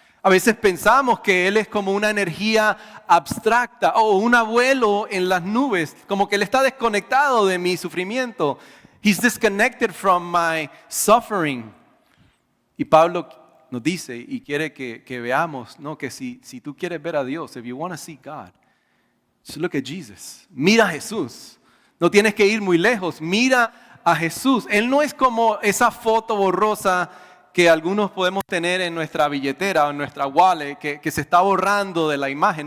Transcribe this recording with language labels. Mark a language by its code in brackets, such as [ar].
[es] A veces pensamos que Él es como una energía abstracta o un abuelo en las nubes, como que Él está desconectado de mi sufrimiento. [en] He's disconnected from my suffering. [es] Y Pablo nos dice y quiere que veamos, ¿no? Que si tú quieres ver a Dios, [en] if you want to see God, just look at Jesus. [es] Mira a Jesús. No tienes que ir muy lejos. Mira a Jesús. Él no es como esa foto borrosa que algunos podemos tener en nuestra billetera o en nuestra wallet, que se está borrando de la imagen.